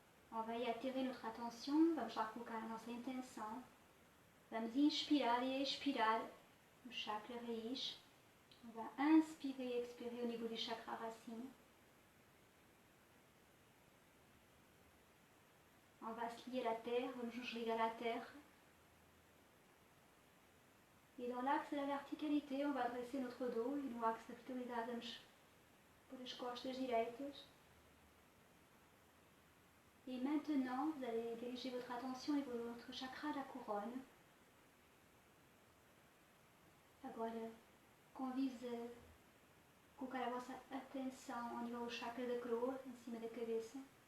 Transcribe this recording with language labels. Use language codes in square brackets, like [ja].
[fr] On va y attirer notre attention, [pt] vamos lá colocar a nossa intenção. Vamos inspirar e expirar no chakra raiz. [fr] On va inspirer et expirer au niveau du chakra racine. On va se lier à la terre, [pt] vamos nos ligar à terre. [fr] E dans l'axe da verticalité, on va dresser notre dos. [pt] E no axe da verticalidade vamos pôr as costas direitas. [fr] Et maintenant, vous allez diriger votre attention au niveau de votre chakra da couronne. [pt] Agora, convido-vos a colocar a vossa atenção ao nível do chakra da coroa, em cima da cabeça.